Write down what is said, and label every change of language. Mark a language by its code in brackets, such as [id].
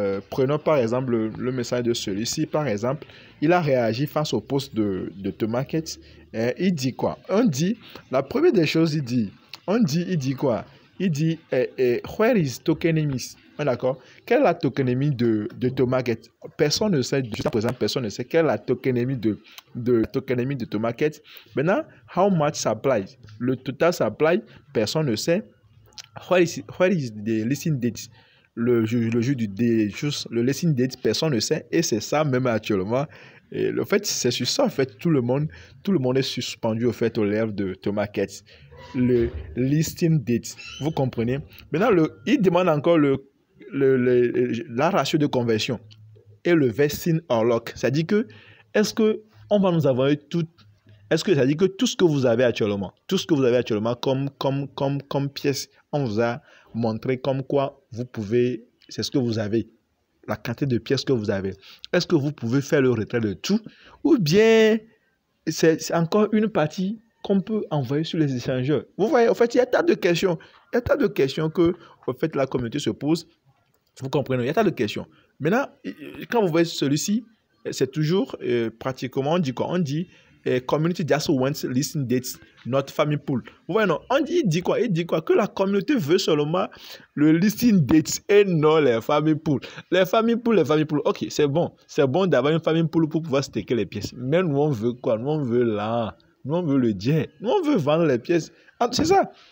[fr] Prenons par exemple le message de celui-ci. Par exemple, il a réagi face au post de Tomaket. Il dit quoi? On dit, la première des choses, il dit quoi? Il dit, [en] where is tokenomics? [fr] D'accord? Quelle est la tokenomie de Tomaket? Personne ne sait, jusqu'à présent, personne ne sait quelle est la tokenomie de Tomaket. Maintenant, [en] how much supply? [fr] Le total supply, personne ne sait. [en] Where is the listing date? [fr] Le jeu le listing date, personne ne sait. Et c'est ça même actuellement. Et le fait, c'est sur ça, en fait, tout le monde est suspendu, au fait, aux lèvres de Tomaket. Le listing date, vous comprenez? Maintenant, il demande encore la ratio de conversion et le [en] vesting or lock. [fr] C'est-à-dire que, est-ce que on va nous avoir tout? Est-ce que ça dit que tout ce que vous avez actuellement, comme pièce, on vous a montré comme quoi vous pouvez, c'est ce que vous avez, la quantité de pièces que vous avez. Est-ce que vous pouvez faire le retrait de tout? Ou bien c'est encore une partie qu'on peut envoyer sur les échangeurs? Vous voyez, en fait, il y a tas de questions. Il y a tas de questions que, en fait, la communauté se pose. Vous comprenez? Il y a tas de questions. Maintenant, quand vous voyez celui-ci, c'est toujours pratiquement, on dit quoi? On dit [en] community just wants listing dates, not farming pool. [fr] Vous voyez, non? Il dit quoi? Il dit quoi? Que la communauté veut seulement le listing dates et non les farming pool. Les farming pool. Ok, c'est bon. C'est bon d'avoir une farming pool pour pouvoir staker les pièces. Mais nous, on veut quoi? Nous, on veut là. Nous, on veut le jet. Nous, on veut vendre les pièces. Ah, c'est ça.